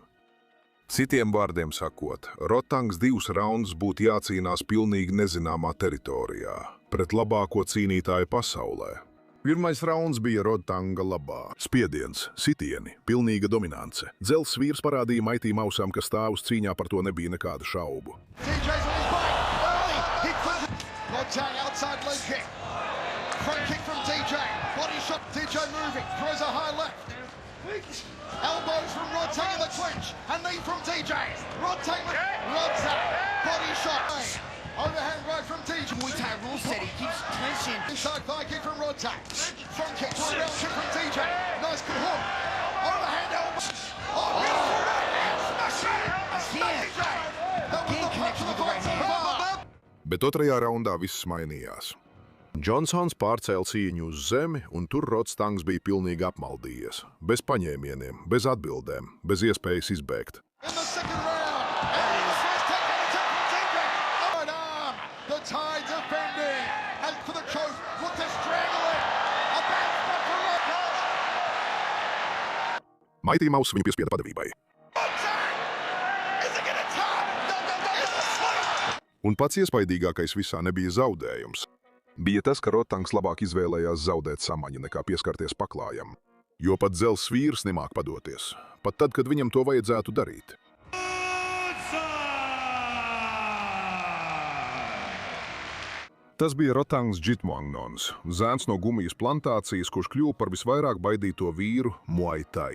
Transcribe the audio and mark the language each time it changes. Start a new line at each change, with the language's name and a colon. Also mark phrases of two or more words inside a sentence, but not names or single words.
Latvian: Citiem vārdiem sakot, Rodtangs 2 raundus būtu jācīnās pilnīgi nezināmā teritorijā, pret labāko cīnītāju pasaulē. 1. rauns bija Rodtanga labā. Spiediens, sitieni, pilnīga dominance. Dzels vīrs parādīja Mighty Mausam, ka stāvus cīņā par to nebija nekādu šaubu.
English: DJ's on his back, early, he could. Rodtang outside leg kick. Front kick from DJ, body shot, DJ moving, throws a high left. Elbows from Rodtang in the clinch, and knee from DJ. Rodtang, body shot. Overhand right from DJ. Muay Thai rule set, he keeps clinching. Inside thigh kick from Rodtang. Front kick to a round kick from DJ. Nice hook. Overhand elbow. Oh, beautiful right hand. Smash it. Again connection with the right hand.
Latvian: Bet 2. raundā viss mainījās. Džonsons pārcēla cīņu uz zemi, un tur Rodtangs bija pilnīgi apmaldījies. Bez paņēmieniem, bez atbildēm, bez iespējas izbēgt.
English: In the second round, and it is first takedown attempt from DJ. Right arm, the Thai defending, and for the choke, look to strangle it. A bad spot for Rotang.
Latvian: Mighty Mouse viņu piespieda padevībai.
English: Is it gonna tap? No, it's a sweep.
Latvian: Un pats iespaidīgākais visā nebija zaudējums. Bija tas, ka Rotangs labāk izvēlējās zaudēt samaņu nekā pieskarties paklājam. Jo pat dzels vīrs nemāk padoties, pat tad, kad viņam to vajadzētu darīt. Tas bija Rotangs Džitmuangnons, zēns no gumijas plantācijas, kurš kļuva par visvairāk baidīto vīru Muay Thai.